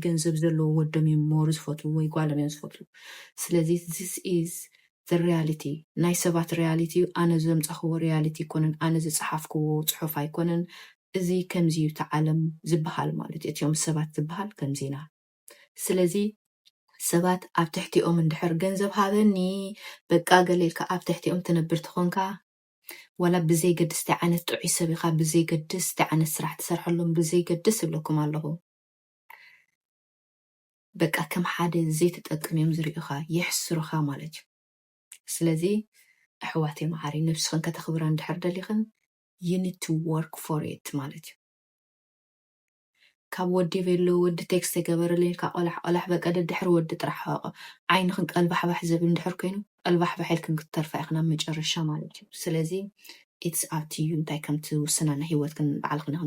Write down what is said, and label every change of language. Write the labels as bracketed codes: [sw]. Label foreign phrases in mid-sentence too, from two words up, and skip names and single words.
[ti] ገንዘብ ዘለዎ ወዶም እዮም ሞሩ ዝፈትው ወይ ጓሎም እዮም ዝፈትው ስለዚ [en] this is the reality [ti] ናይ ሰባት ሪያሊቲ ኣነ ዘምፀኽዎ ሪያሊቲ ይኮነን ኣነ ዝፀሓፍክዎ ፅሑፍ ኣይኮነን እዚ ከምዚ እዩ እቲ ዓለም ዝበሃል ማለት እዩ እቲኦም ሰባት ዝበሃል ከምዚ ኢና ስለዚ ሰባት ኣብ ትሕቲኦም እንድሕር ገንዘብ ሃበኒ በቃ ገሌልካ ኣብ ትሕቲኦም ትነብር ትኾንካ ወላ ብዘይገድስ እንታይ ዓይነት ጥዑይ ሰብ ኢኻ ብዘይገድስ እንታይ ዓይነት ስራሕ ትሰርሐሎም ብዘይገድስ ይብለኩም ኣለኹ በቃ ከም ሓደ ዘይትጠቅም እዮም ዝርዩኻ የሕስሩኻ ማለት እዩ ስለዚ ኣሕዋተይ ማዕረይ ነብስኽን ከተኽብራ እንድሕር ደሊኽን [en] you need to work for it [ti] ማለት እዩ ካብ ወዲ ቬሎ ወዲ ቴክስት የገበረለይ ካብ ቆላሕ በቃ ደድሕሪ ወዲ ጥራሕ ዓይንኽን ቀልባሕባሕ ዘብል እንድሕር ኮይኑ ቀልባሕባሕ ኢልክን ክትተርፋ ኢኽና መጨረሻ ማለት እዩ ስለዚ [en] it's up to you [ti] እንታይ ከም ትውስናና ሂወትክን በዓልክን ኢኽን